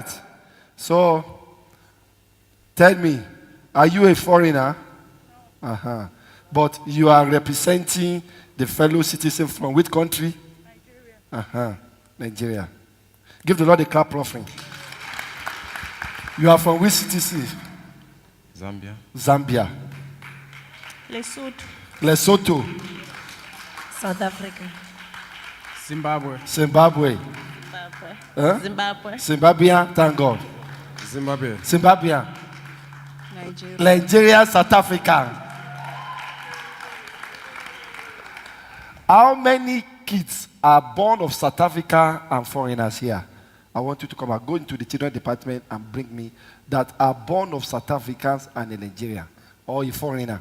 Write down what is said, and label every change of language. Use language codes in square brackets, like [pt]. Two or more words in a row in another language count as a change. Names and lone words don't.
[en] So, tell me, are you a foreigner? But you are representing the fellow citizen from which country? Nigeria. Nigeria. Give the Lord a clap offering. You are from which city? Zambia. Zambia. Lesotho. Lesotho. South Africa. Zimbabwe. Zimbabwe. Zimbabwe. Zimbabwean, thank God. Zimbabwe. Zimbabwean. Nigeria. Nigeria, South Africa. How many kids are born of South Africa and foreigners here? I want you to come and go into the children department and bring me that are born of South Africans and a Nigerian or a foreigner.